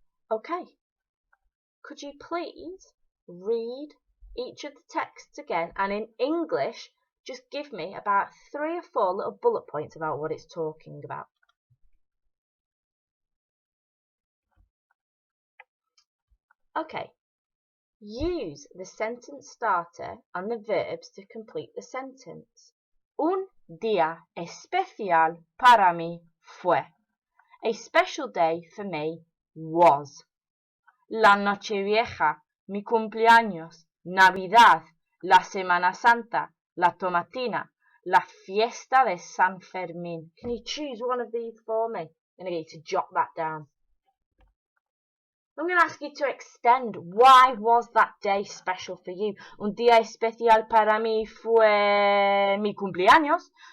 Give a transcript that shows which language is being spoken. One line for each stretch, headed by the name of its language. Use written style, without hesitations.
English: Okay, could you please read each of the texts again, and in English, just give me about 3 or 4 little bullet points about what it's talking about. Okay, use the sentence starter and the verbs to complete the sentence.
Spanish: Un día especial para mí fue.
English: A special day for me was.
Spanish: La Nochevieja, mi cumpleaños, Navidad, la Semana Santa, la Tomatina, la Fiesta de San Fermín.
English: Can you choose one of these for me? I'm going to get you to jot that down. I'm going to ask you to extend. Why was that day special for you?
Spanish: Un día especial para mí fue mi cumpleaños.